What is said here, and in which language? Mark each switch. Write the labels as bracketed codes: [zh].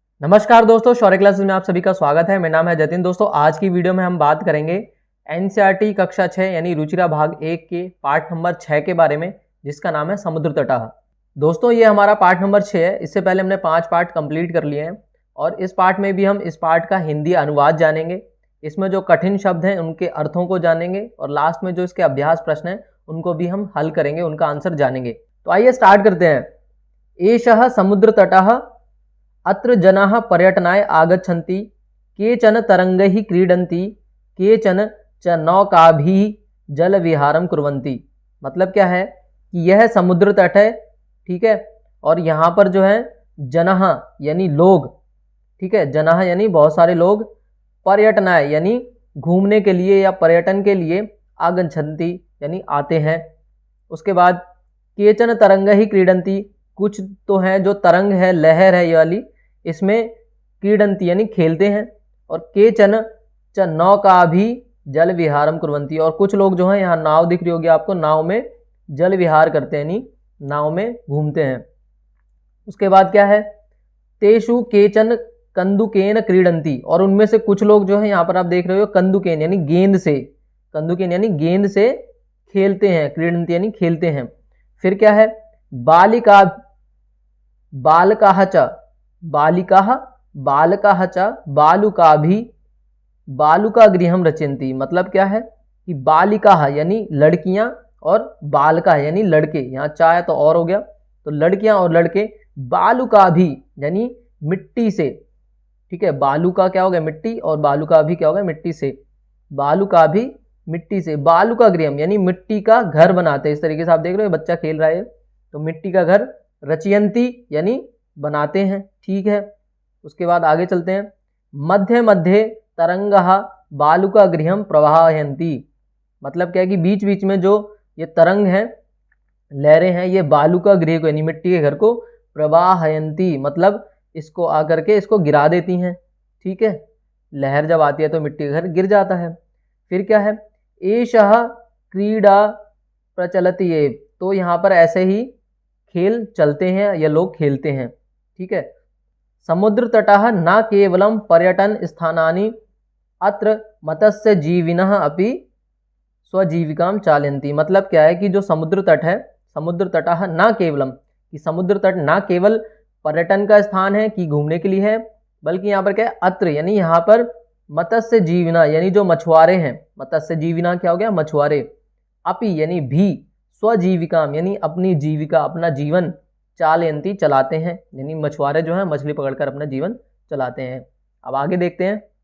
[hi] नमस्कार दोस्तों, शौर्य क्लासेस में आप सभी का स्वागत है। मेरा नाम है जतिन। दोस्तों, आज की वीडियो में हम बात करेंगे एनसीईआरटी कक्षा 6 यानी रुचिरा भाग 1 के पार्ट नंबर 6 के बारे में, जिसका नाम है समुद्र तटः। दोस्तों, ये हमारा पार्ट नंबर 6 है। इससे पहले हमने 5 पार्ट कंप्लीट कर लिए हैं और इस पार्ट में भी हम इस पार्ट का हिंदी अनुवाद जानेंगे। इसमें जो कठिन शब्द हैं उनके अर्थों को जानेंगे और लास्ट में जो इसके अभ्यास प्रश्न हैं उनको भी हम हल करेंगे, उनका आंसर जानेंगे। तो आइए स्टार्ट करते हैं। [sa] एषः समुद्र तटः अत्र जनाः पर्यटनाय आगच्छन्ति, केचन तरंगैः क्रीडन्ति, केचन च नौकाभिः जलविहारं कुर्वन्ति। [hi] मतलब क्या है कि यह समुद्र तट है, ठीक है, और यहाँ पर जो है जनाः यानी लोग, ठीक है, जनाः यानी बहुत सारे लोग, पर्यटनाय यानी घूमने के लिए या पर्यटन के लिए, आगच्छन्ति यानी आते हैं। उसके बाद [sa] केचन तरंगैः क्रीडन्ति, [hi] कुछ तो हैं जो तरंग है, लहर है ये वाली, इसमें क्रीडन्ति यानी खेलते हैं। और [sa] केचन च नौका भी जल विहारम कुर्वन्ति, [hi] और कुछ लोग जो हैं, यहाँ नाव दिख रही होगी आपको, नाव में जल विहार करते हैं यानी नाव में घूमते हैं। उसके बाद क्या है, [sa] तेषु केचन कंदुकेन क्रीडन्ति, [hi] और उनमें से कुछ लोग जो है यहाँ पर आप देख रहे हो कंदुकेन यानी गेंद से, कंदुकेन यानी गेंद से खेलते हैं, क्रीडन्ति यानी खेलते हैं। फिर क्या है, [sa] बालिका बालकाः च, बालिकाः बालकाः च बालुकाभिः बालुकागृहं रचयन्ति। [hi] मतलब क्या है कि बालिकाः यानी लड़कियां और बालकाः यानी लड़के, यहाँ चाहे तो और हो गया, तो लड़कियां और लड़के, बालुकाभिः यानी मिट्टी से, ठीक है, बालुका क्या हो गया मिट्टी और बालुकाभिः क्या हो गया मिट्टी से, बालुकाभिः मिट्टी से, बालुकागृहम यानी मिट्टी का घर बनाते हैं। इस तरीके से आप देख रहे हो बच्चा खेल रहा है तो मिट्टी का घर, रचयन्ति यानी बनाते हैं, ठीक है। उसके बाद आगे चलते हैं। [sa] मध्य मध्य तरंगः बालुकागृहं प्रवाहयन्ति। [hi] मतलब क्या है कि बीच बीच में जो ये तरंग हैं, लहरें हैं, ये बालुका गृह को यानी मिट्टी के घर को प्रवाहयन्ति, मतलब इसको आकर के इसको गिरा देती हैं, ठीक है। लहर जब आती है तो मिट्टी का घर गिर जाता है। फिर क्या है, [sa] एषः क्रीडा प्रचलति एव, [hi] तो यहाँ पर ऐसे ही खेल चलते हैं या लोग खेलते हैं, ठीक है। [sa] समुद्र तटः न केवलं पर्यटन स्थानानि अत्र मत्स्य जीविनः अपि स्वजीविकां चालयन्ति। [hi] मतलब क्या है कि जो समुद्र तट है, [sa] समुद्र तटः न केवलम, [hi] कि समुद्र तट न केवल पर्यटन का स्थान है कि घूमने के लिए है, बल्कि यहाँ पर क्या है, अत्र यानी यहाँ पर मत्स्य जीविना यानी जो मछुआरे हैं, मत्स्य जीविना क्या हो गया मछुआरे, अपि यानी भी, स्वजीविकाम यानी अपनी जीविका, अपना जीवन, चालयन्ति चलाते हैं, यानी मछुआरे जो हैं मछली पकड़कर अपना जीवन चलाते हैं। अब आगे देखते हैं।